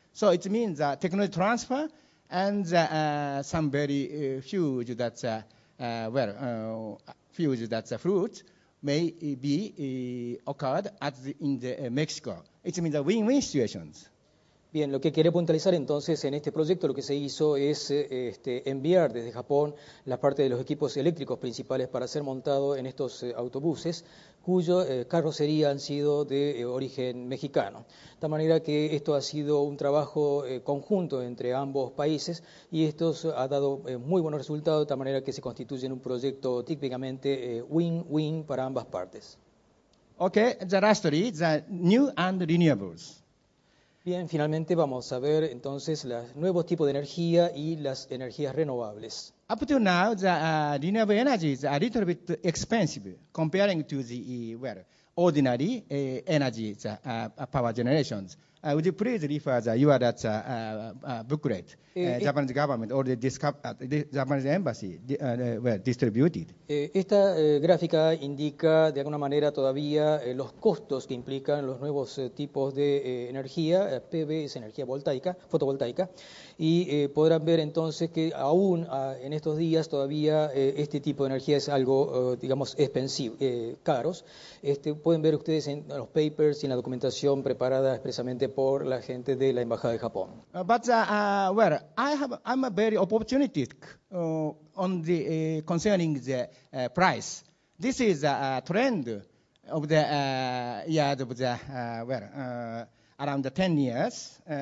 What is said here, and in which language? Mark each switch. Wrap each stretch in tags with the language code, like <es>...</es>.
<en>So it means technology transfer and some very huge fruit may be occurred in Mexico. It means a win-win situations.</en> <es>Bien, lo que quería puntualizar entonces en este proyecto, lo que se hizo es enviar desde Japón la parte de los equipos eléctricos principales para ser montado en estos autobuses, cuyos carrocería han sido de origen mexicano. De tal manera que esto ha sido un trabajo conjunto entre ambos países y esto ha dado muy buenos resultados, de tal manera que se constituye en un proyecto típicamente win-win para ambas partes.</es> <en>Okay, the lastly, the new and renewables.</en> <es>Bien, finalmente vamos a ver entonces los nuevos tipos de energía y las energías renovables.</es> <en>Up to now, the renewable energy is a little bit expensive comparing to the ordinary energy power generations. Would you please refer your booklet? Japanese government or the Japanese embassy distributed.</en> <es>Esta gráfica indica de alguna manera todavía los costos que implican los nuevos tipos de energía. PV es energía fotovoltaica, y podrán ver entonces que aún en estos días todavía este tipo de energía es algo, expensivo, caros. Pueden ver ustedes en los papers y en la documentación preparada expresamente por la gente de la Embajada de Japón.</es> <en>I'm a very opportunistic on the concerning the price. This is a trend of the years of the around the 10 years.</en>